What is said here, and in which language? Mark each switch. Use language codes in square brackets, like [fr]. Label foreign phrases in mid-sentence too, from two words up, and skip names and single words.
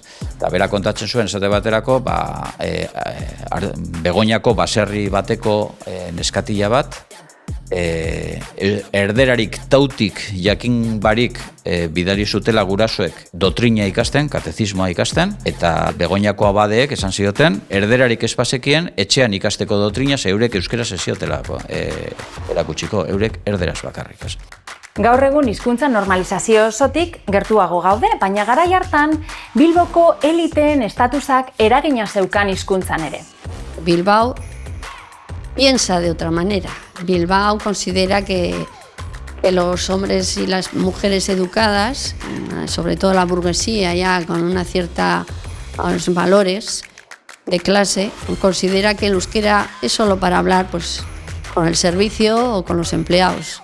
[eu] Eta bera kontatzen zuen esate baterako, Begoñako baserri bateko neskatila bat, erderarik tautik jakin barik bidali zutela gurasoek dotrina ikasten, katezismoa ikasten, eta Begoñako abadeek esan zioten, erderarik espazekien etxean ikasteko dotrina, ze eurek euskera ziotela erakutsiko, eurek erderaz bakarrik. Ez? Gaur egun hizkuntza normalizazio osotik gertuago gaude, baina garai hartan Bilboko eliteen estatusak eragina zeukan hizkuntzan ere. [es] Bilbao piensa de otra manera. Bilbao considera que los hombres y las mujeres educadas, sobre todo la burguesía ya con una cierta valores de clase, considera que el euskera es solo para hablar pues, con el servicio o con los empleados.